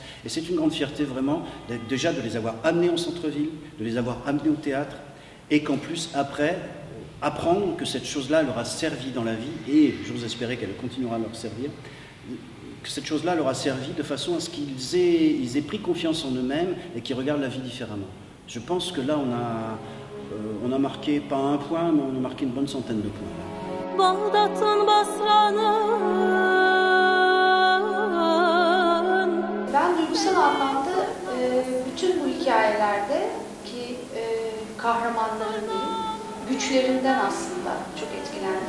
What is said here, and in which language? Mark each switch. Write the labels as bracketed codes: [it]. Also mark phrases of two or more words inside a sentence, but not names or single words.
[fr] Et c'est une grande fierté vraiment déjà de les avoir amenés en centre-ville, de les avoir amenés au théâtre, et qu'en plus après, apprendre que cette chose-là leur a servi dans la vie, et j'ose espérer qu'elle continuera à leur servir, que cette chose-là leur a servi de façon à ce qu'ils aient pris confiance en eux-mêmes et qu'ils regardent la vie différemment. Je pense que là, on a marqué, pas un point, mais on a marqué une bonne centaine de points. [tr] Ben duygusal anlamda bütün bu hikayelerde ki kahramanların diyeyim, güçlerinden aslında çok etkilendim.